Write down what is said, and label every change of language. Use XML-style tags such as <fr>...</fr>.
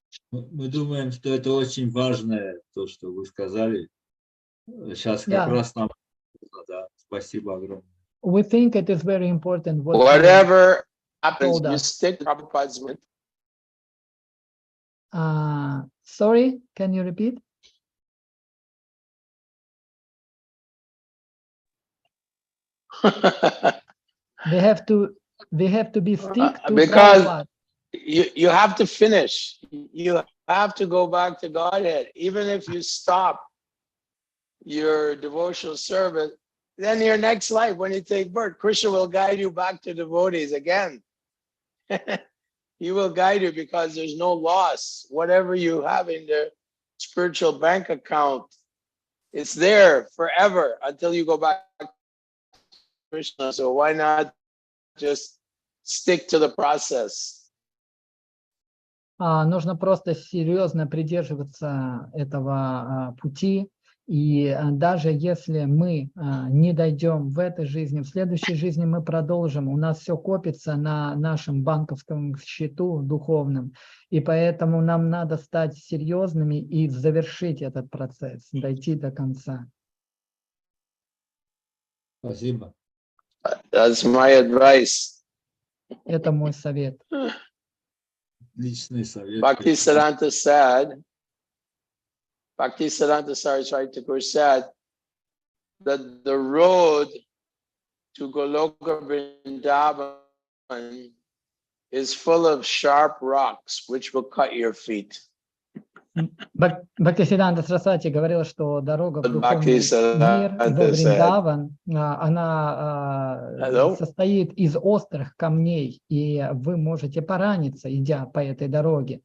<ru>Мы думаем, что это очень важное, то, что вы сказали. Сейчас как раз нам... Да, спасибо огромное.</ru> <en>We think it is very important. Whatever happens, you stick to Prabhupada's word. Sorry, can you repeat? We have to be stick to because Prabhupada. You have to finish. You have to go back to Godhead. Even if you stop your devotional service, then your next life, when you take birth, Krishna will guide you back to devotees again. He will guide you because there's no loss. Whatever you have in the spiritual bank account, it's there forever until you go back to Krishna. So why not just stick to the process?</en> <ru>Нужно просто серьезно придерживаться этого пути. И даже если мы не дойдем в этой жизни, в следующей жизни мы продолжим. У нас все копится на нашем банковском счету духовном. И поэтому нам надо стать серьезными и завершить этот процесс, дойти до конца. Спасибо.</ru> <en>That's my advice.</en> <ru>Это мой совет. Личный совет.</ru> <en>Bhaktisiddhanta Saraswati Thakur said that the road to Goloka Vrindavan is full of sharp rocks which will cut your feet.</en> <ru>Бхактисиддханта Сарасвати говорила, что дорога в духовный мир, во Вриндаван, она состоит из острых камней, и вы можете пораниться, идя по этой дороге.</ru>